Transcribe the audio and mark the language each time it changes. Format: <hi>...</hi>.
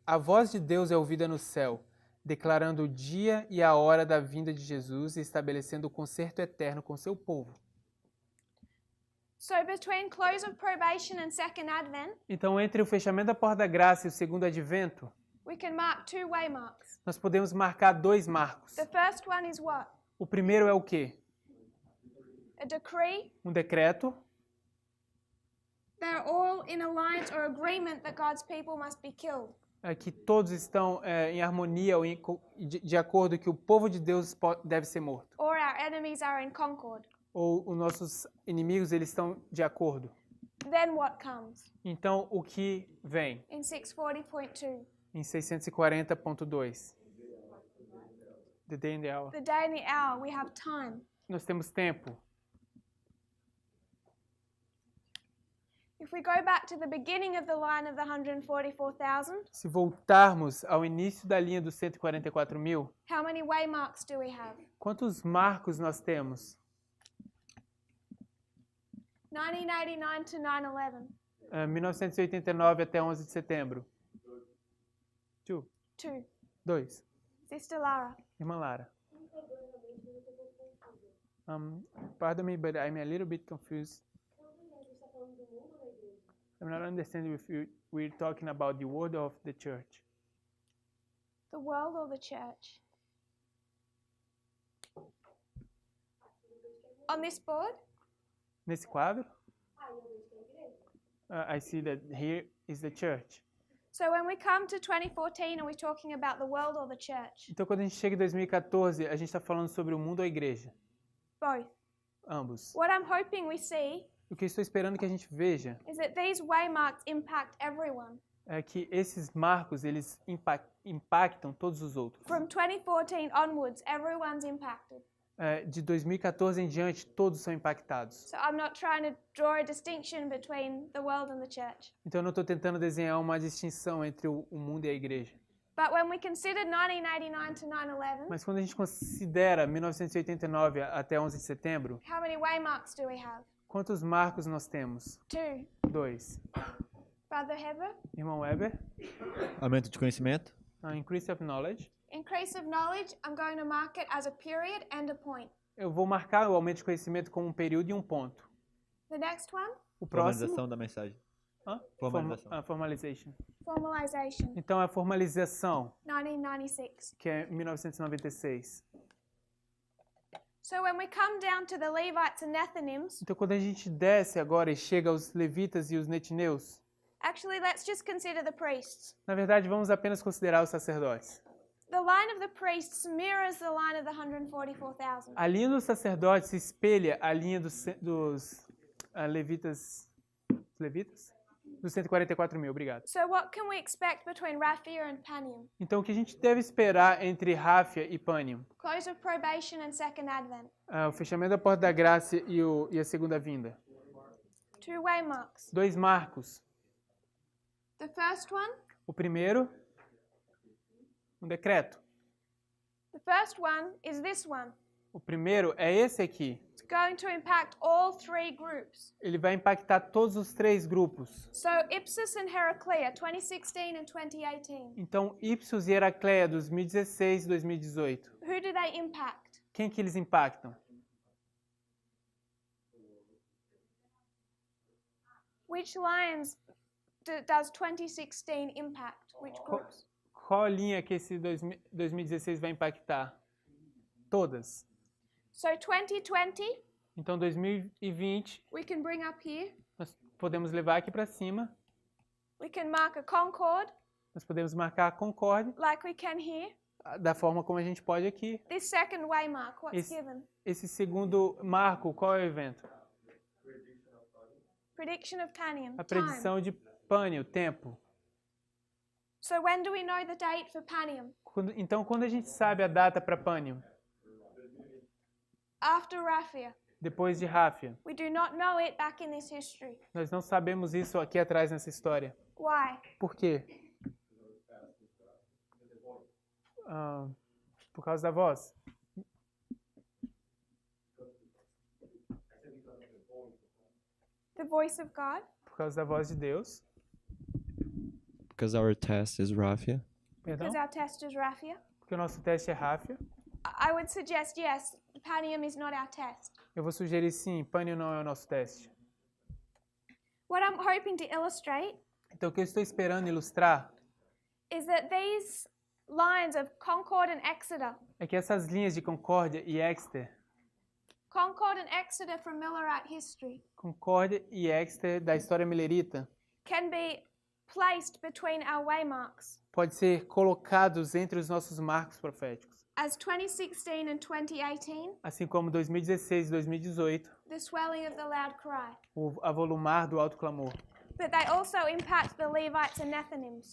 <pt>A voz de Deus é ouvida no céu, declarando o dia e a hora da vinda de Jesus e estabelecendo o concerto eterno com seu povo.</pt> <en>So between close of probation and second advent,</en> <pt>Então, entre o fechamento da porta da graça e o segundo advento,</pt> <en>we can mark two waymarks.</en> <pt>nós podemos marcar dois marcos.</pt> <en>The first one is what?</en> <pt>O primeiro é o quê?</pt> <en>A decree.</en> <pt>Um decreto.</pt> <en>They're all in alliance or agreement that God's people must be killed.</en> <pt>Que todos estão em harmonia ou de acordo que o povo de Deus deve ser morto.</pt> <en>Or our enemies are in Concord.</en> <pt>Ou os nossos inimigos eles estão de acordo.</pt> <en>Then what comes?</en> <pt>Então, o que vem?</pt> <en>In 640.2.</en> <pt>Em 640.2.</pt> <en>The day and the hour. The day and the hour, we have time.</en> <pt>Nós temos tempo.</pt> <en>If we go back to the beginning of the line of the 144,000,</en> <pt>Se voltarmos ao início da linha dos 144 mil,</pt> <en>how many waymarks do we have?</en> <pt>quantos marcos nós temos?</pt> <en>1989 to 9/11.</en> <pt>1989 até 11 de setembro. 2.</pt> <en>2. Sister Lara.</en> <pt>Irmã Lara.</pt> <en>Pardon me, but I'm a little bit confused. I'm not understanding if we're talking about the word of the church. The world or the church? On this board?</en> <pt>Nesse quadro?</pt> <en>I see that here is the church. So when we come to 2014, are we talking about the world or the church?</en> <pt>Então, quando a gente chega em 2014, a gente está falando sobre o mundo ou a igreja?</pt> <en>Both.</en> <pt>Ambos.</pt> <en>What I'm hoping we see</en> <pt>O que eu estou esperando que a gente veja</pt> <en>is that these waymarks impact everyone.</en> <pt>é que esses marcos, eles impactam todos os outros.</pt> <en>From 2014 onwards, everyone's impacted.</en> <pt>de 2014 em diante, todos são impactados.</pt> <en>So I'm not trying to draw a distinction between the world and the church.</en> <pt>Então eu não estou tentando desenhar uma distinção entre o mundo e a igreja.</pt> <en>But when we consider 1989 to 9/11,</en> <pt>Mas quando a gente considera 1989 até 11 de setembro,</pt> <en>how many waymarks do we have?</en> <pt>quantos marcos nós temos?</pt> <en>2.</en> <pt>2.</pt> <en>Brother Heber?</en> <pt>Irmão Weber, Aumento de conhecimento.</pt> <en>increase of knowledge. Increase of knowledge, I'm going to mark it as a period and a point.</en> <pt>Eu vou marcar o aumento de conhecimento como um período e um ponto.</pt> <en>The next one?</en> <pt>O próximo... Formalização da mensagem.</pt> <en>Formalization. Formalization. Formalization.</en> <pt>Então a formalização, 1996. que é 1996.</pt> <en>So when we come down to the Levites and Nethinims,</en> <pt>Então quando a gente desce agora e chega aos levitas e os netineus,</pt> <en>actually let's just consider the priests.</en> <pt>na verdade vamos apenas considerar os sacerdotes.</pt> <en>The line of the priests mirrors the line of the 144,000.</en> <pt>A linha dos sacerdotes se espelha a linha dos levitas, dos 144 mil, obrigado.</pt> <en>So what can we expect between Raphia and Panium?</en> <pt>Então o que a gente deve esperar entre Ráfia e Pânium?</pt> <en>Close of probation and second advent.</en> <pt>O fechamento da porta da graça e a segunda vinda.</pt> <en>2 waymarks.</en> <pt>2 marcos.</pt> <en>The first one,</en> <pt>O primeiro, um decreto.</pt> <en>the first one is this one.</en> <pt>O primeiro é esse aqui.</pt> <en>It's going to impact all 3 groups.</en> <pt>Ele vai impactar todos os 3 grupos.</pt> <en>So Ipsus and Heraclea, 2016 and 2018.</en> <pt>Então, Ipsos e Heracleia, 2016 e 2018.</pt> <en>Who do they impact?</en> <pt>Quem que eles impactam?</pt> <en>Which lions does 2016 impact? Which groups?</en> <pt>Qual linha que esse 2016 vai impactar? Todas.</pt> <en>So 2020,</en> <pt>Então, 2020,</pt> <en>we can bring up here.</en> <pt>nós podemos levar aqui para cima.</pt> <en>We can mark a Concord,</en> <pt>Nós podemos marcar a Concord</pt> <en>like we can here.</en> <pt>da forma como a gente pode aqui.</pt> <en>This second waymark, what's given?</en> <pt>Esse segundo marco, qual é o evento?</pt> <en>Prediction of Panium,</en> <pt>A</pt> <en>time.</en> <pt>predição de Pânio, tempo.</pt> <en>So when do we know the date for Panium?</en> <pt>Então, quando a gente sabe a data para Pânio?</pt> <en>After Raphia.</en> <pt>Depois de Ráfia.</pt> <en>We do not know it back in this history.</en> <pt>Nós não sabemos isso aqui atrás nessa história.</pt> <en>Why?</en> <pt>Por quê? Por causa da voz.</pt> <en>The voice of God?</en> <pt>Por causa da voz de Deus.</pt> <en>Because our test is Raphia.</en> <pt>Perdão?</pt> <en>Because our test is Raphia?</en> <pt>Porque o nosso teste é Ráfia.</pt> <en>I would suggest yes, Panium is not our test.</en> <pt>Eu vou sugerir sim, Pânio não é o nosso teste.</pt> <en>What I'm hoping to illustrate</en> <pt>Então, o que eu estou esperando ilustrar</pt> <en>is that these lines of Concord and Exeter,</en> <pt>é que essas linhas de Concórdia e Exeter,</pt> <en>Concord and Exeter from Millerite history,</en> <pt>Concórdia e Exeter da história milerita,</pt> <en>can be placed between our waymarks</en> <pt>pode ser colocados entre os nossos marcos proféticos.</pt> <en>as 2016 and 2018,</en> <pt>Assim como 2016 e 2018,</pt> <en>the swelling of the loud cry.</en> <pt>o avolumar do alto clamor.</pt> <en>But they also impact the Levites and Nethinims.</en>